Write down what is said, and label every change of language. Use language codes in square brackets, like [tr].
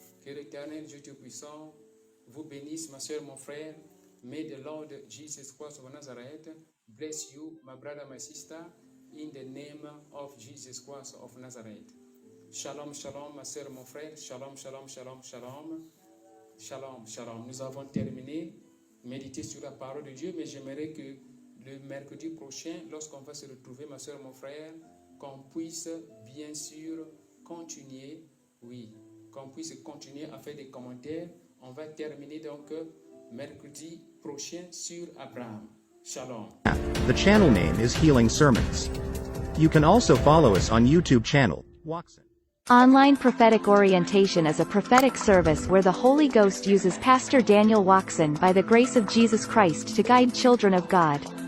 [fr] Que l'Éternel Dieu Tout-Puissant vous bénisse, ma soeur, mon frère. [en] May the Lord Jesus Christ of Nazareth bless you, my brother, my sister, in the name of Jesus Christ of Nazareth. [fr] Shalom, shalom, ma soeur, mon frère. Shalom, shalom, shalom, shalom. Shalom, shalom. Nous avons terminé, méditer sur la parole de Dieu, mais j'aimerais que le mercredi prochain, lorsqu'on va se retrouver, ma soeur, mon frère, qu'on puisse bien sûr continuer, qu'on puisse continuer à faire des commentaires. On va terminer donc mercredi prochain sur Abraham. Shalom. [en] The channel name is Healing Sermons. You can also follow us on YouTube channel, Watson. Online Prophetic Orientation is a prophetic service where the Holy Ghost uses Pastor Daniel Watson by the grace of Jesus Christ to guide children of God.